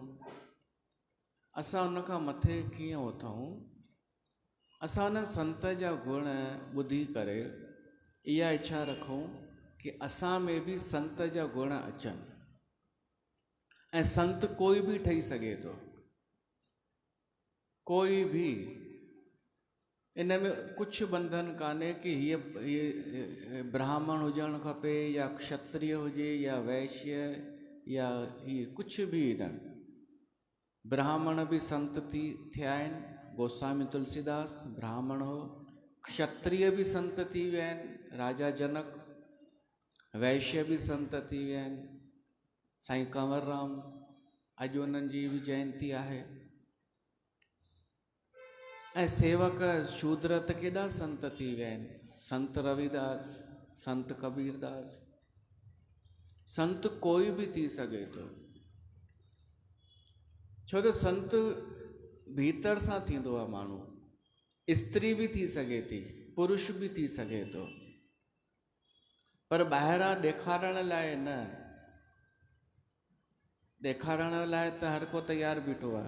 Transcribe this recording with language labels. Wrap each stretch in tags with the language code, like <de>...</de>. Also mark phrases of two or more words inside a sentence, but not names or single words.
<sd>असां उन खां मथे कीअं उथूं? असां उन संत जा गुण ॿुधी करे इहा इच्छा रखूं कि असां में बि संत जा गुण अचनि। ऐं संत कोई बि ठही सघे थो, कोई भी इन में कुछ बंधन कान्हे कि ये ब्राह्मण हुजणु खपे या क्षत्रिय हुजे या वैश्य या ये कुछ भी न। ब्राह्मण भी संत थिया आहिनि, गोस्वामी तुलसीदास ब्राह्मण हो। क्षत्रिय भी संत थी विया आहिनि, राजा जनक। वैश्य भी संत थी विया आहिनि, साईं कंवरराम। अॼु उन्हनि जी बि जयंती आहे। ऐं सेवक शूद्र त केॾा संत थी विया आहिनि, संत रविदास, संत कबीरदास। संत कोई भी थी सघे थो, छो त संत भीतर सां थींदो आहे माण्हू। स्त्री भी थी सघे थी, पुरुष भी थी सघे थो, पर ॿाहिरां ॾेखारण लाइ न। ॾेखारण लाइ त हर को तयारु बीठो आहे।</sd>